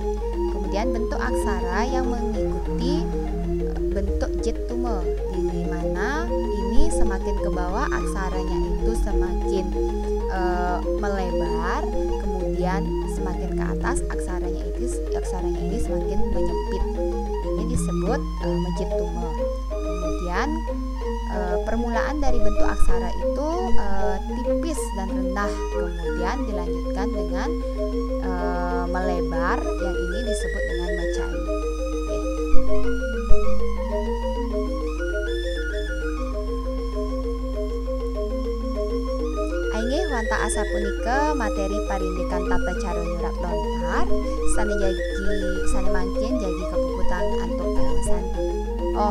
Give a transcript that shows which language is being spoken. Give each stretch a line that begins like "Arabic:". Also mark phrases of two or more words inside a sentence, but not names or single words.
Indonesian: Kemudian bentuk aksara yang mengikuti bentuk jet tume, di mana ini semakin ke bawah aksaranya itu semakin melebar, kemudian semakin ke atas aksaranya ini semakin menyempit. Ini disebut mejet tume. Kemudian permulaan dari bentuk aksara itu tipis dan rendah, kemudian dilanjutkan dengan melebar, yang ini disebut dengan macai.
Balinese: Ainge wanta asa punika materi parindikan tata cara nyurat lontar sane mangkin jagi kepukutan antuk para santi.